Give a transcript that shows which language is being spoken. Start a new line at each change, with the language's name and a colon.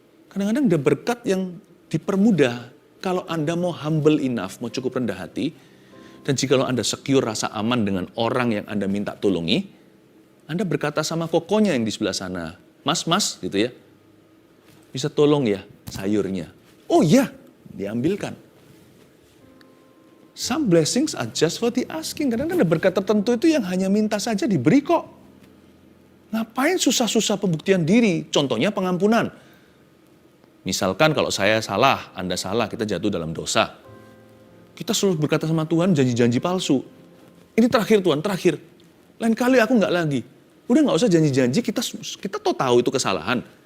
Indonesian: Kadang-kadang ada berkat yang dipermudah. Kalau Anda mau
English: humble enough,
Indonesian: mau cukup rendah hati, dan jikalau Anda secure rasa aman dengan orang yang Anda minta tolongi, Anda berkata sama kokonya yang di sebelah sana, mas, gitu ya, bisa tolong ya sayurnya. Oh iya, diambilkan.
English: Some blessings are just for the asking.
Indonesian: Kadang-kadang ada berkat tertentu itu yang hanya minta saja diberi kok. Ngapain susah-susah pembuktian diri? Contohnya pengampunan. Misalkan kalau saya salah, Anda salah, kita jatuh dalam dosa. Kita selalu berkata sama Tuhan janji-janji palsu. Ini terakhir Tuhan, terakhir. Lain kali aku nggak lagi. Udah nggak usah janji-janji, kita tahu itu kesalahan.